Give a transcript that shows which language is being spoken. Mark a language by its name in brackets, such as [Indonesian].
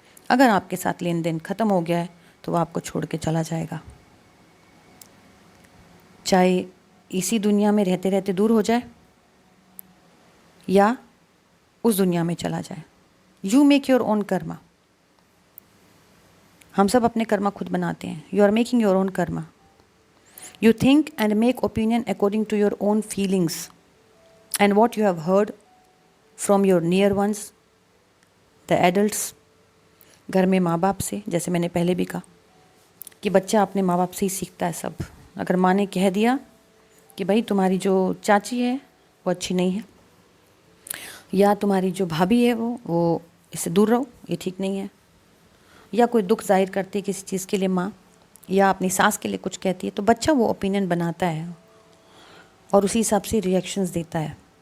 [Hindi] अगर आपके साथ लेन देन ख़त्म हो गया है तो वो आपको छोड़ के चला जाएगा, चाहे इसी दुनिया में रहते रहते दूर हो जाए या उस दुनिया में चला जाए। [English] You make your own karma. [Hindi] हम सब अपने कर्मा खुद बनाते हैं. [English] You are making your own karma. You think and make opinion according to your own feelings and what you have heard from your near ones, the adults. [Hindi] घर में माँ बाप से, जैसे मैंने पहले भी कहा कि बच्चा अपने माँ बाप से ही सीखता है सब. अगर माँ ने कह दिया कि भाई तुम्हारी जो चाची है वो अच्छी नहीं है, या तुम्हारी जो भाभी है वो इससे दूर रहो, ये ठीक नहीं है, या कोई दुख जाहिर करती है किसी चीज़ के लिए माँ, या अपनी सास के लिए कुछ कहती है, तो बच्चा वो ओपिनियन बनाता है और उसी हिसाब से रिएक्शंस देता है.